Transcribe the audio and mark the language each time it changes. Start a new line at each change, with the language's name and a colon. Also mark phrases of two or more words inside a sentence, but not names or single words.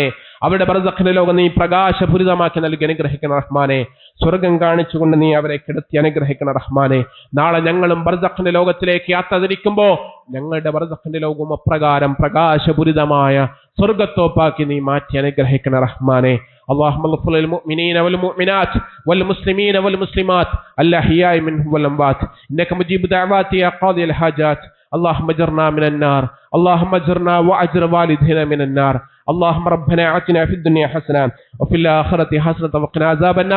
Malayalam: അവരുടെ ബർസഖിന്റെ ലോകം നീ പ്രകാശപൂരിതമാക്കി നൽകി അനുഗ്രഹിക്കണ റഹ്മാനെ. സ്വർഗം കാണിച്ചുകൊണ്ട് നീ അവരെ കിടത്തി അനുഗ്രഹിക്കണ റഹ്മാനെ. നാളെ ഞങ്ങളും ബർസഖിന്റെ ലോകത്തിലേക്ക് യാത്ര തിരിക്കുമ്പോ ഞങ്ങളുടെ ബർസഖിന്റെ ലോകം അപ്രകാരം പ്രകാശപൂരിതമായ സ്വർഗത്തോപ്പാക്കി നീ മാറ്റി അനുഗ്രഹിക്കണ റഹ്മാനെ.
Arabic: اللهم اغفر للمؤمنين والمؤمنات والمسلمين والمسلمات الأحياء منهم والأموات إنك مجيب دعوات يا قاضي الحاجات. اللهم اجرنا من النار، اللهم اجرنا واجر والدينا من النار. اللهم ربنا آتنا في الدنيا حسنة وفي الآخرة حسنة وقنا عذاب النار.